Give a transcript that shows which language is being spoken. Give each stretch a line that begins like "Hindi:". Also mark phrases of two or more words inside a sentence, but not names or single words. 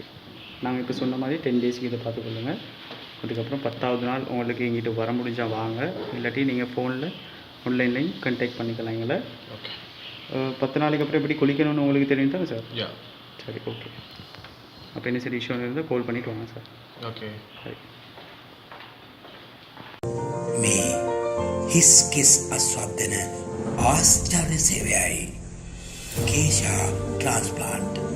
Tamil: நாங்கள் இப்போ சொன்ன மாதிரி 10 டேஸ்க்கு இதை பார்த்துக்கொள்ளுங்க. அதுக்கப்புறம் 10வது நாள் உங்களுக்கு எங்கிட்ட வர முடிஞ்சால் வாங்க, இல்லாட்டி நீங்கள் ஃபோனில் ஆன்லைன்லையும் கான்டாக்ட் பண்ணிக்கலாம் எங்களை. ஓகே. 10 நாளைக்கு அப்புறம் எப்படி குளிக்கணும்னு உங்களுக்கு தெரியும் தானே சார்? சரி, ஓகே. அப்போ என்ன சரி இஷ்யூ இருந்தால் கால் பண்ணிவிட்டு வாங்க சார். ஓகே, சரி.
Sinhala: මේ හිස් කිස් අස්වද්දන ආශ්චර්ය සේවයයි කේෂා ට්‍රාන්ස්ප්ලාන්ට්.